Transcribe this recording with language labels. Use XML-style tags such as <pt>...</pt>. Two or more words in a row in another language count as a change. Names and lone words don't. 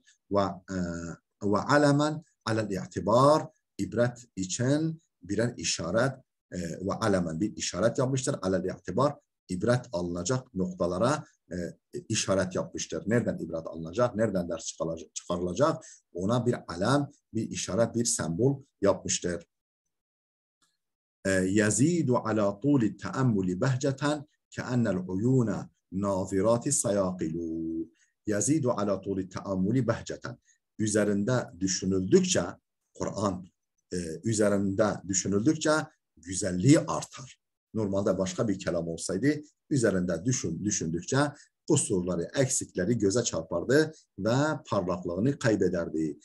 <ar>وعلما على الاعتبار,</ar> <tr>ibret için birer işaret</tr> <ar>وعلما</ar> <tr>bir işaret yapmıştır.</tr> <ar>على الاعتبار,</ar> <tr>ibret alınacak noktalara işaret yapmıştır. Nereden ibret alınacak, nereden ders çıkarılacak, ona bir alem, bir işaret, bir sembol yapmıştır.</tr> <ar>يزيد على طول التأمل بهجة كأن العيون ناظرات الصياقل. يزيد على طول التأمل بهجة.</ar> <tr>Üzerinde düşünüldükçe, Kur'an üzerinde düşünüldükçe güzelliği artar. Normalde başka bir kelam olsaydı üzerinde düşündükçe kusurları, eksikleri göze çarpardı ve parlaklığını kaybederdi.</tr>